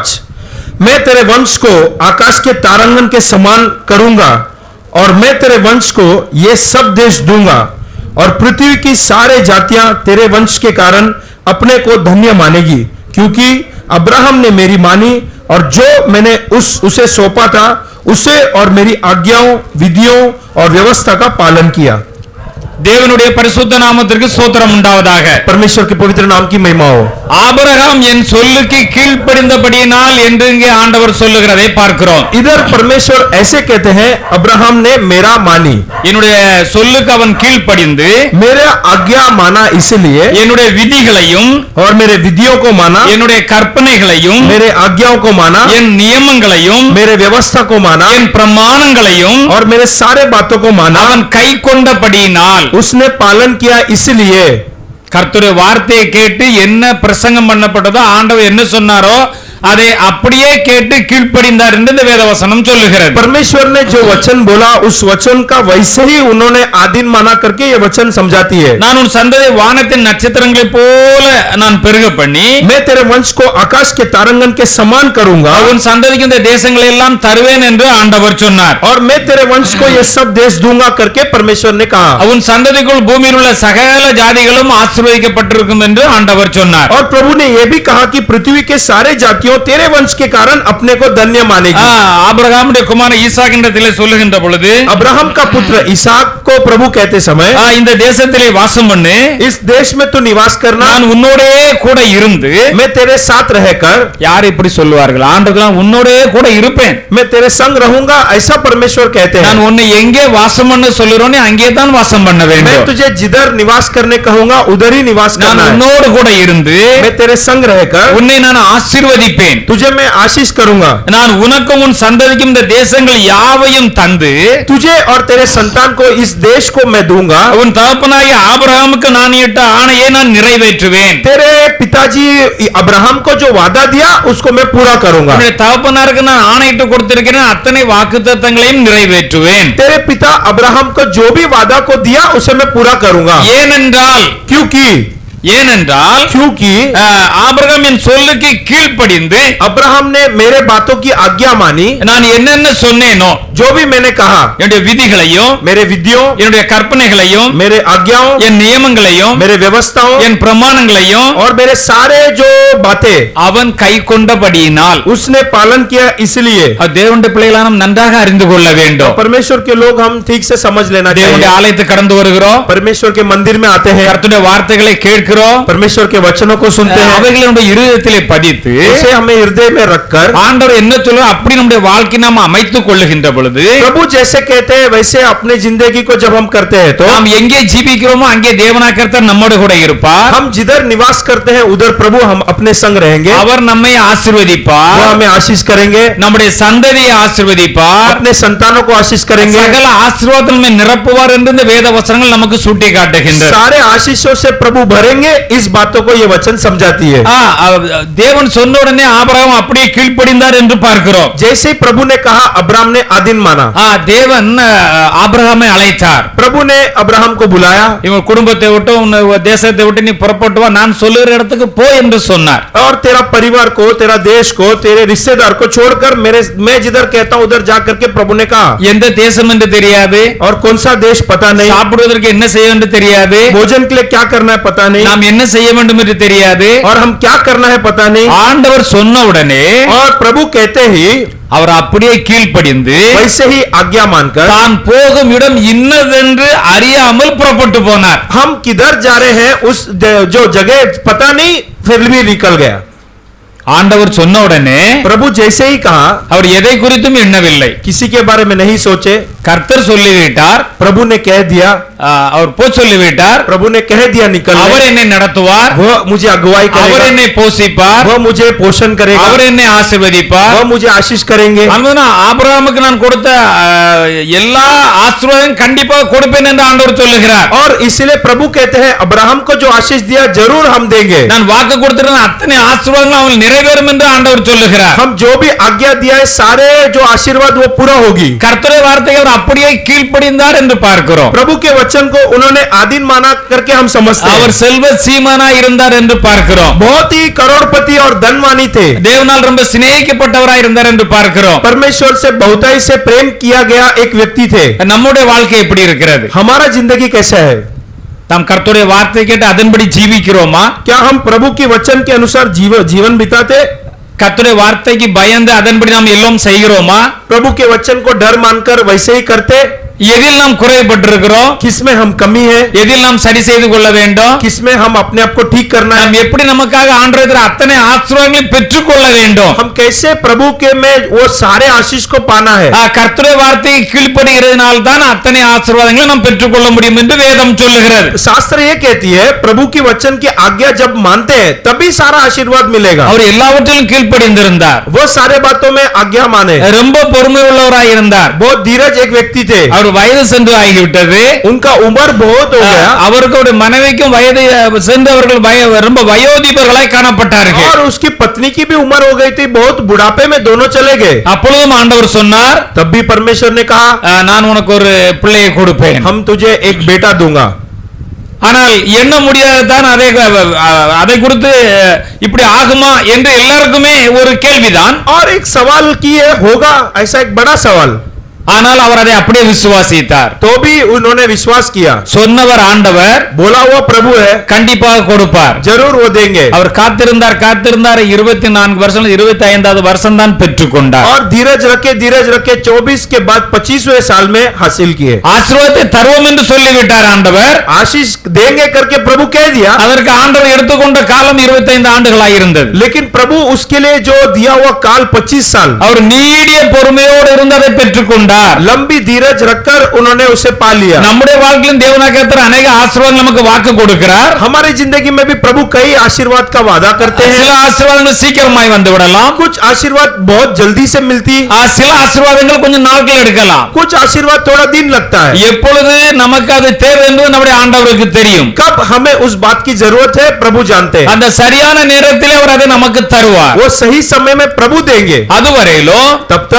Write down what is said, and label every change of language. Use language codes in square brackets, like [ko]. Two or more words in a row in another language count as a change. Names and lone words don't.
[hi] मैं तेरे वंश को आकाश के तारांगन के समान करूंगा और मैं तेरे वंश को ये सब देश दूंगा और पृथ्वी की सारे जातियां तेरे वंश के कारण अपने को धन्य मानेगी, क्योंकि अब्राहम ने मेरी मानी और जो मैंने उसे सौंपा था उसे और मेरी आज्ञाओं, विधियों और व्यवस्था का पालन किया. [ta] தேவனுடைய பரிசுத்த நாமத்திற்கு ஸ்தோத்திரம் உண்டாவதாக. [hi] परमेश्वर के पवित्र नाम की महिमा हो. [ta] ஆபிரகாம் என் சொல்லுக்கு கீழ்ப்படிந்தபடியினால் என்று இங்கே ஆண்டவர் சொல்லுகிறதை பார்க்கிறோம். [hi] इधर परमेश्वर ऐसे कहते हैं, अब्राहम ने मेरा मानी, [ta] என்னுடைய சொல்லுக்கு அவன் கீழ்ப்படிந்து [hi] मेरा आज्ञा माना, इसलिए [ta] என்னுடைய விதிகளையும் [hi] और मेरे विधियों को माना, [ta] என்னுடைய கற்பனைகளையும் [hi] मेरे आज्ञाओं को माना, [ta] என் நியமங்களையும் [hi] मेरे व्यवस्था को माना [ta] என் பிரமாணங்களையும் [hi] और मेरे सारे बातों को माना. [ta] அவன் கை கொண்டபடியினால் [hi] उसने पालन किया, इसलिए [ta] கர்த்தருடைய வார்த்தையை கேட்டு என்ன பிரசங்கம் பண்ணப்பட்டதோ ஆண்டவர் என்ன சொன்னாரோ அதை அப்படியே கேட்டு கீழ்ப்படிந்தார் என்று இந்த வேதவசனம் சொல்லுகிறது. [hi] परमेश्वर ने जो वचन बोला उस वचन का वैसे ही उन्होंने आधीन माना करके ये वचन समझाती है. [ta] நான் உன் சந்ததி வானத்தின் நட்சத்திரங்களைப் போல நான் பெருக பண்ணி [hi] मैं तेरे वंश को आकाश के तारांगन के समान करूंगा [ta] உன் சந்ததிக்கு இந்த தேசங்களை எல்லாம் தருவேன் என்று ஆண்டவர் சொன்னார். [hi] और मैं तेरे वंश को ये सब देश दूंगा करके परमेश्वर ने कहा. [ta] உன் சந்ததிக்குள் பூமியில் உள்ள சகல ஜாதிகளும் ஆசீர்வதிக்கப்பட்டிருக்கும் என்று ஆண்டவர் சொன்னார். [hi] और प्रभु ने यह भी कहा कि पृथ्वी के सारे जातियों तेरे वंश के कारण अपने को धन्य मानेगी. [ta] ஆபிரகாமுடைய குமாரன் ஈசாக்கின்றதிலே சொல்லுகின்ற பொழுது [hi] अब्राहम का पुत्र इसहाक को प्रभु कहते समय, [ta] இந்த தேசத்திலே வாசம் பண்ணு, [hi] इस देश में तू निवास करना, [ta] நான் உன்னோடே கூட இருந்து, [hi] मैं तेरे साथ रहकर. [ta] யார் இப்படி சொல்லுவார்கள்? ஆண்டவர்கள் உன்னோடே கூட இருப்பேன், [hi] मैं तेरे संग रहूंगा, ऐसा परमेश्वर कहते हैं. [ta] நான் உன்னை எங்கே வாசம் பண்ண சொல்லுறேனே அங்கே தான் வாசம் பண்ண [hi] मैं [ta] வேண்டும். [hi] तुझे जिधर निवास करने कहूंगा उधर ही निवास [ta] நான் [hi] करना है. [ta] உன்னோடு கூட இருந்து [hi] मैं तेरे संग रहकर [ta] உன்னை நான் ஆசீர்வதிப்பேன், [hi] तुझे मैं आशीष करूंगा. [ta] நான் உனக்கும் உன் சந்ததிக்கும் இந்த தேசங்கள் யாவையும் தந்து [hi] तुझे और तेरे संतान को इस देश को मैं दूंगा. [ta] உன் தகப்பனாகிய ஆபிரகாமுக்கு நான் இட்ட ஆணையை நான் நிறைவேற்றுவேன். [hi] तेरे पिताजी अब्राहम को जो वादा दिया उसको मैं पूरा करूंगा. [ta] உன்னுடைய தகப்பனாருக்கு நான் ஆணையிட்டு கொடுத்திருக்கிறேன் அத்தனை வாக்குத்தத்தங்களையும் நிறைவேற்றுவேன். [hi] तेरे पिता अब्राहम को जो भी वादा को दिया उसे मैं पूरा करूंगा. [ta] ஏனென்றால் [hi] क्योंकि [ta] ஆபிரகாம் என் சொல்லுக்கு கீழ்ப்படிந்து [hi] अब्राहम ने मेरे बातों की आज्ञा मानी. [ta] நான் என்னென்ன சொன்னேனோ [hi] जो भी मैंने कहा, [ta] என்னுடைய விதிகளையும் [hi] मेरे विधियों, [ta] என்னுடைய கற்பனைகளையும் [hi] मेरे आज्ञाओं, [ta] என் நியமங்களையும் [hi] मेरे व्यवस्थाओं [ta] என் பிரமாணங்களையும் [hi] और मेरे सारे जो बातें [ta] அவன் கை கொண்டபடியினால் [hi] उसने पालन किया. इसलिए [ta] தேவனுடைய பிள்ளைகளை நாம் நன்றாக அறிந்து கொள்ள வேண்டும். [hi] परमेश्वर के लोग हम ठीक से समझ लेना [ta] தேவனுடைய [hi] चाहिए. [ta] ஆலயத்துக்கு கடந்து வருகிறோம், [hi] परमेश्वर के मंदिर में आते हैं, [ta] கர்த்தருடைய வார்த்தைகளை கேட்க கேட்கிறோம், [hi] परमेश्वर के वचनों को सुनते हैं, [ta] அவைகளை நம்முடைய இருதயத்திலே பதித்து [hi] उसे हमें हृदय में रखकर [ta] ஆண்டவர் என்ன சொல்ல அப்படி நம்முடைய வாழ்க்கை நாம் அமைத்துக் கொள்ளுகின்ற பொழுது [hi] प्रभु जैसे कहते हैं वैसे अपने जिंदगी को जब हम करते हैं तो [ta] நாம் எங்கே ஜீவிக்கிறோமோ அங்கே தேவனாக கர்த்தர் நம்மோடு கூட இருப்பார். [hi] हम जिधर निवास करते हैं उधर प्रभु हम अपने संग रहेंगे, [ta] அவர் நம்மை [hi] वो [ta] ஆசீர்வதிப்பார், [hi] हमें आशीष करेंगे, [ta] நம்முடைய சந்ததியை ஆசீர்வதிப்பார், [hi] अपने संतानों को आशीष करेंगे, [ta] சகல ஆசீர்வாதங்களை நிரப்புவார் என்று இந்த வேத வசனங்கள் நமக்கு சுட்டி காட்டுகின்றன. [hi] सारे आशीषों से प्रभु भरेंगे, इस बातों को ये वचन समझाती है। [ta] தேவன் சொன்ன உடனே ஆபிரகாம் அப்படியே கீழ்ப்படிந்தார் என்று பார்க்கிறோம். [hi] जैसे ही प्रभु ने कहा अब्राहम ने आदीन माना, [ta] தேவன் ஆபிரகாமை அழைத்தார், [hi] प्रभु ने अब्राहम को बुलाया, [ta] இவன் குடும்பத்தை விட்டு உன் தேசத்தை விட்டு நீ புறப்பட்டு வா, நான் சொல்லுகிற இடத்துக்கு போ என்று சொன்னார். [hi] और तेरा परिवार को, तेरा देश को, तेरे रिश्तेदार को छोड़कर मैं जिधर कहता हूं उधर जाकर के प्रभु ने कहा। [ta] எந்த தேசம் என்று தெரியாது, [hi] और कौन सा देश पता नहीं, [ta] சாப்பிடுவதற்கு என்ன செய்ய வேண்டும் தெரியாது, [hi] भोजन के लिए क्या करना है पता नहीं, [ta] நாம் என்ன செய்ய வேண்டும் என்று தெரியாது, [hi] और हम क्या करना है पता नहीं। [ta] ஆண்டவர் சொன்ன உடனே [hi] और प्रभु कहते ही [ta] அவர் அப்படியே கீழ்ப்படிந்து [hi] वैसे ही आज्ञा मानकर [ta] தான் போகும் இடம் இன்னதென்று அறியாமல் புறப்பட்டு போனார். [hi] हम किधर जा रहे हैं उस जो जगह पता नहीं, फिर भी निकल गया। [ta] ஆண்டவர் சொன்ன உடனே [hi] प्रभु जैसे ही कहा, [ta] அவர் எதை குறித்தும் எண்ணவில்லை. [hi] किसी के बारे में नहीं सोचे, [ta] கர்த்தர் சொல்லிவிட்டார், [hi] प्रभु ने कह दिया, [ta] அவர் போ சொல்லிவிட்டார், [hi] प्रभु ने कह दिया निकल, [ta] அவர் என்னை நடத்துவார், [hi] वो मुझे अगुवाई [ta] அவர் [hi] करेगा, [ta] என்னை போஷிப்பார், [hi] वो मुझे पोषण करेगा, [ta] அவர் என்னை ஆசீர்வதிப்பார். [hi] वो मुझे आशीष करेंगे। [ta] ஆபிரகாமுக்கு நான் கொடுத்த எல்லா ஆசீர்வாதம் கண்டிப்பாக கொடுப்பேன் என்று ஆண்டவர் சொல்லுகிறார். [hi] और इसलिए प्रभु कहते हैं अब्राहम को जो आशीष दिया जरूर हम देंगे, [ta] நான் வாக்கு கொடுத்திருந்த அத்தனை ஆசீர்வாதங்களும் அவள் நிறைவேறும் என்று ஆண்டவர் சொல்லுகிறார். [hi] हम जो भी आज्ञा दिया है सारे जो आशीर्वाद वो पूरा होगी। [ta] கர்த்தருடைய வார்த்தையை அவர் அப்படியே கீழ்ப்படிந்தார் என்று பார்க்கிறோம். [hi] प्रभु के वचन को उन्होंने आदीन माना करके हम समझते हैं। [ta] அவர் செல்வ சீமானா இருந்தார் என்று பார்க்கிறோம். [hi] बहुत ही करोड़पति और धनवानी थे, [ta] தேவனால் ரொம்ப சிநேகிக்கப்பட்டவராய் இருந்தார் என்று பார்க்கிறோம். [hi] परमेश्वर से बहुताई से प्रेम किया गया एक व्यक्ति थे। [ta] நம்முடைய வாழ்க்கை எப்படி இருக்கிறது? [hi] हमारा जिंदगी कैसा है? [ta] நாம் கர்த்தருடைய வார்த்தை கேட்டு அதன்படி ஜீவிக்கிறோமா? [hi] क्या हम प्रभु के वचन के अनुसार जीवन बिताते? [ta] கர்த்தருடைய வார்த்தைக்கு பயந்து அதன்படி நாம் எல்லாம் செய்கிறோமா? [hi] प्रभु के वचन को डर मानकर वैसे ही करते? [ta] எதில் நாம் குறைபட்டிருக்கிறோம்? [hi] किसमें हम कमी है? [ta] எதில் நாம் சரி செய்து கொள்ள வேண்டும்? [hi] किसमें हम अपने आप को ठीक करना है? [ta] நாம் எப்படி நமக்காக ஆண்டவரிடத்தில் அத்தனை ஆசீர்வாதங்களையும் பெற்றுக்கொள்ள வேண்டும்? [hi] हम कैसे प्रभु के में वो सारे आशीष को पाना है? [ta] கர்த்தருடைய வார்த்தையை கீழ்ப்படுகிறதுனால தான் அத்தனை ஆசீர்வாதங்களை நாம் பெற்றுக்கொள்ள முடியும் என்று வேதம் சொல்லுகிறது. [hi] शास्त्र ये कहती है प्रभु की वचन की आज्ञा जब मानते हैं तभी सारा आशीर्वाद मिलेगा। [ta] அவர் எல்லாவற்றிலும் கீழ்ப்படிந்திருந்தார், [hi] वो सारे बातों में आज्ञा माने, [ta] ரொம்ப பொறுமை உள்ளவராய் இருந்தார். [hi] बहुत धीरज एक व्यक्ति थे, [ta] அவர் வயது சென்று ஆகிவிட்டது, [hi] उनका उम्र बहुत हो गया, [ta] அவருக்கு மனைவிக்கும் வயது சென்றவர்கள் ரொம்ப வயோதிபர்களாய் காணப்பட்டார்கள். [hi] और उसकी पत्नी की भी उम्र हो गई थी, बहुत बुढ़ापे में दोनों चले गए। [ta] அப்பொழுதும் ஆண்டவர் சொன்னார், [hi] तब भी परमेश्वर ने कहा [ta] நான் உனக்கு ஒரு பிள்ளையை கொடுப்பேன். [hi] हम तुझे एक बेटा दूंगा। [ta] ஆனால் எண்ண முடியாததான் அதை குறித்து இப்படி ஆகுமா என்று எல்லாருக்குமே ஒரு கேள்விதான். [hi] और एक सवाल की है होगा ऐसा एक बड़ा सवाल, [ta] ஆனால் அவர் அதை அப்படியே விசுவாசித்தார். [hi] तो भी उन्होंने विश्वास किया, [ta] சொன்னவர் ஆண்டவர், [hi] बोला हुआ प्रभु है, [ta] கண்டிப்பாக கொடுப்பார். [hi] जरूर वो देंगे। [ta] அவர் காத்திருந்தார் 24 வருஷம் 25வது வருஷம் தான் பெற்றுக்கொண்டார். [hi] और धीरज रखे 24 के बाद 25वें साल में हासिल किए। [ta] ஆசீர்வாதத்தை தருவோம் என்று சொல்லிவிட்டார் ஆண்டவர். [hi] आशीष देंगे करके प्रभु कह दिया, [ta] அதற்கு ஆண்டவர் எடுத்துக்கொண்ட காலம் 25 ஆண்டுகளாக இருந்தது. [hi] लेकिन प्रभु उसके लिए जो दिया हुआ काल 25 साल, [ta] அவர் நீடிய பொறுமையோடு இருந்ததை பெற்றுக்கொண்டார். [hi] लंबी धीरज रखकर उन्होंने उसे पा लिया। [ta] நம்முடைய வாழ்க்கையில் தேவனாகிய கர்த்தர் अनेक ஆசீர்வாதங்கள் நமக்கு வாக்கு கொடுக்கிறார். [hi] हमारी जिंदगी में भी प्रभु कई आशीर्वाद का वादा करते हैं। [ta] சில ஆசீர்வாதங்கள் சீக்கிரமாய் வந்து விடலாம், [hi] कुछ आशीर्वाद बहुत जल्दी से मिलती, [ta] சில ஆசீர்வாதங்கள் கொஞ்சம் நாட்கள் எடுக்கலாம். [hi] कुछ आशीर्वाद थोड़ा दिन लगता है। [ta] எப்பொழுது நமக்கு அது தேவை என்பது நம்முடைய ஆண்டவருக்கு தெரியும். [hi] कब हमें उस बात की जरूरत है प्रभु जानते हैं। [ta] அந்த சரியான நேரத்தில் அவர் அதை நமக்கு தருவார். [hi] वो सही समय में प्रभु देंगे। [ta] அதுவரையிலும் [hi] तब तक